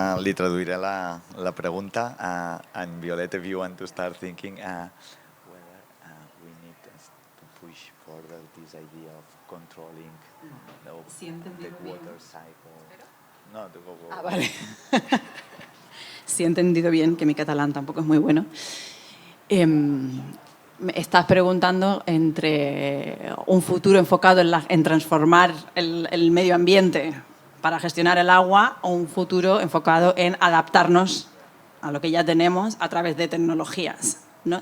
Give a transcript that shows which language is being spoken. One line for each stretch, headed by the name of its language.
Catalan: Li traduiré la pregunta.
English: En Violeta, if you want to start thinking whether we need to push further this idea of controlling the water cycle. No, go.
Spanish: Vale. Sí, he entendido bien, que mi catalán tampoco es muy bueno. Me estás preguntando entre un futuro enfocado en transformar el medio ambiente para gestionar el agua o un futuro enfocado en adaptarnos a lo que ya tenemos a través de tecnologías, ¿no?